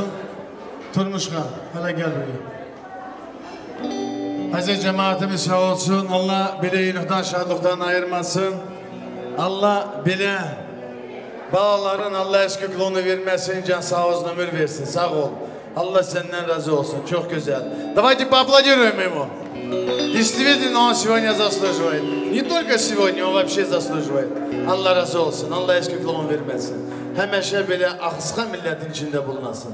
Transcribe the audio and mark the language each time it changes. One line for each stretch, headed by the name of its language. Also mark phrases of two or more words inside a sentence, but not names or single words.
Turkish: Turmuşkan, hala gel buraya. Aziz cemaatimiz sağ olsun. Allah bile iyilikten, şadlıktan ayırmasın. Allah bile bağların Allah eskikliğini vermesin, can sağ olsun, ömür versin. Sağ ol. Allah senden razı olsun. Çok güzel.
Russian: Давайте поаплодируем ему. Действительно, он сегодня заслуживает. Не только сегодня, он вообще заслуживает.
Turkish: Allah razı olsun. Allah eskikliğini vermesin. Həmişə belə axısqa milletin içinde bulunasın.